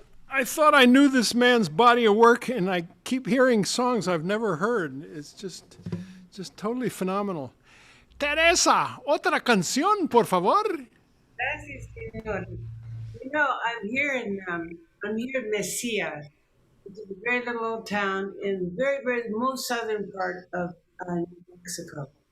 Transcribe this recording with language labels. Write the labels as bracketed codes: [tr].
[en] I thought I knew this man's body of work, and I keep hearing songs I've never heard. It's just totally phenomenal. [es] Teresa, otra canción, por favor. Gracias, señor. [en] You know, I'm here in Mesilla, which is a very little old town in the very most southern part of New Mexico.